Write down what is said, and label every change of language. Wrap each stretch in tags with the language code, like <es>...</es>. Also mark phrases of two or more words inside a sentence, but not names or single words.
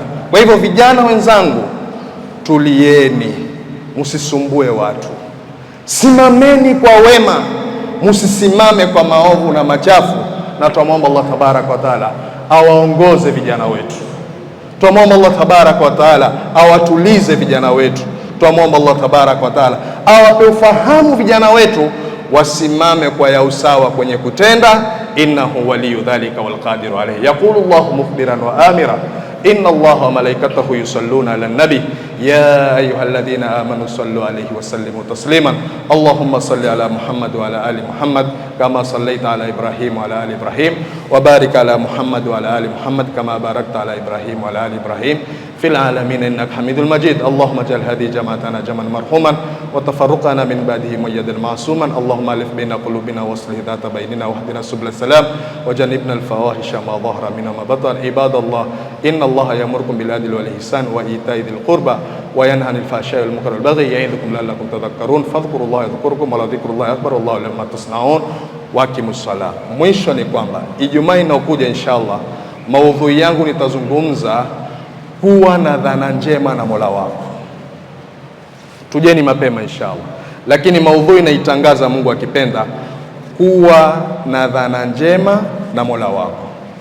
<sw>Kwa hivyo vijana wenzangu, tulieni, msisumbue watu, simameni kwa wema, msisimame kwa maovu na machafu, na tuombe</sw> <ar>الله تبارك وتعالى</ar> <sw>awaongoze vijana wetu. Tuombe</sw> <ar>الله تبارك وتعالى</ar> <sw>awatulize vijana wetu. Tuombe</sw> <ar>الله تبارك وتعالى</ar> <sw>awape ufahamu vijana wetu, wasimame kwa ya usawa kwenye kutenda.</sw> <ar>إنه ولي ذلك والقادر عليه. يقول الله مخبرا وآمرا إن الله وملائكته يصلون على النبي يا أيها الذين آمنوا صلوا عليه وسلموا تسليما. اللهم صل على محمد وعلى آل محمد كما صليت على إبراهيم وعلى آل إبراهيم وبارك على محمد وعلى آل محمد كما باركت على إبراهيم وعلى آل إبراهيم في العالمين إنك حميد مجيد. اللهم اجعل هذه جماعتنا جمعا مرحوما وتفرقنا من بعده مؤيدا معصوما. اللهم ألف بين قلوبنا وأصلح ذات بيننا واهدنا سبل السلام وجنبنا الفواحش ما ظهر منها ما بطن. عباد الله إن الله يأمركم بالعدل والإحسان وإيتاء ذي القربى وينهى عن الفحشاء والمنكر والبغي يعظكم لعلكم تذكرون. فاذكروا الله يذكركم ولذكر الله أكبر والله يعلم ما تصنعون. وأقم الصلاة.</ar> <sw>Mwisho ni kwamba Ijumaa inayokuja inshallah maudhui yangu nitazungumza kuwa na dhana njema na Mola wako. Tujeni mapema inshallah, lakini maudhui naitangaza Mungu akipenda, kuwa na dhana njema na Mola wako.</sw>